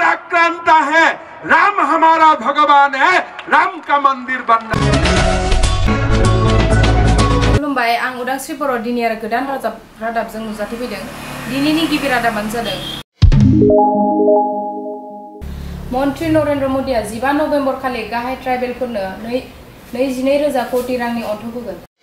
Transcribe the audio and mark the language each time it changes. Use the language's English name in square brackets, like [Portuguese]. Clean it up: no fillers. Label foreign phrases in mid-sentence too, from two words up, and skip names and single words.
[Hindi] आक्रांता है, राम हमारा भगवान है, राम का मंदिर बनना। [Bodo] खुलुमबाय, आं उदांस्रि बर' दिनै आरो गोदान रादाबजों नुजाथिफैदों। दिनैनि गिबि रादाबानो जादों मन्त्री नरेन्द्र मोदीआ 15 नभेम्बर खालि गाहाय ट्राइबेलफोरनो 22,000 कोटी रांनि अनथोब होगोन।